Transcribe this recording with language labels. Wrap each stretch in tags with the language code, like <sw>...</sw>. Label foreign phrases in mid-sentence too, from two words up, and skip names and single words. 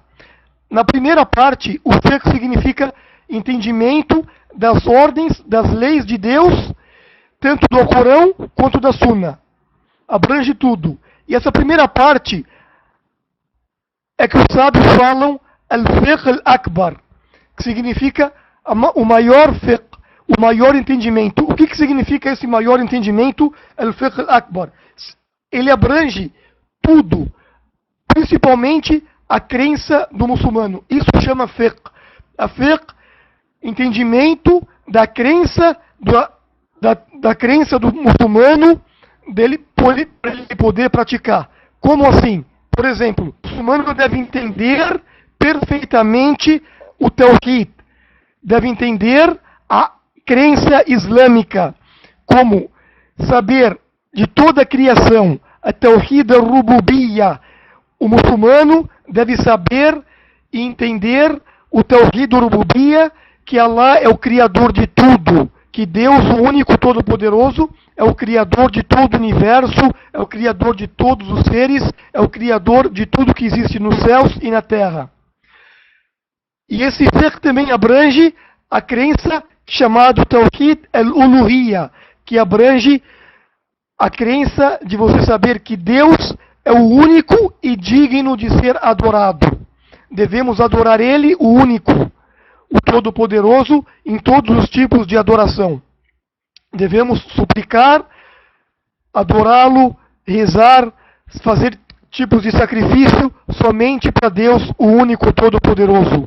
<pt>Na primeira parte, o fiqh significa entendimento das ordens, das leis de Deus, tanto do Alcorão quanto da Sunna. Abrange tudo. E essa primeira parte é que os sábios falam</pt> <ar>الفقه الأكبر,</ar> <pt>que significa o maior fiqh, o maior entendimento. O que significa esse maior entendimento,</pt> <ar>الفقه الأكبر?</ar> <pt>Ele abrange tudo, principalmente a crença do muçulmano. Isso chama fiqh. A fiqh, entendimento da crença da crença do muçulmano, dele para ele poder praticar. Como assim? Por exemplo, o muçulmano deve entender perfeitamente o tawhid, deve entender a crença islâmica, como saber de toda a criação, a</pt> <ar>توحيد الربوبية.</ar> <pt>O muçulmano deve saber e entender o</pt> <ar>توحيد الربوبية,</ar> <pt>que Allah é o criador de tudo, que Deus, o único todo-poderoso, é o criador de todo o universo, é o criador de todos os seres, é o criador de tudo que existe nos céus e na terra. E esse fiqh também abrange a crença chamada</pt> <ar>توحيد الألوهية,</ar> <pt>que abrange a crença de você saber que Deus é o único e digno de ser adorado. Devemos adorar Ele, o único, o Todo-Poderoso, em todos os tipos de adoração. Devemos suplicar, adorá-lo, rezar, fazer tipos de sacrifício somente para Deus, o único Todo-Poderoso.</pt>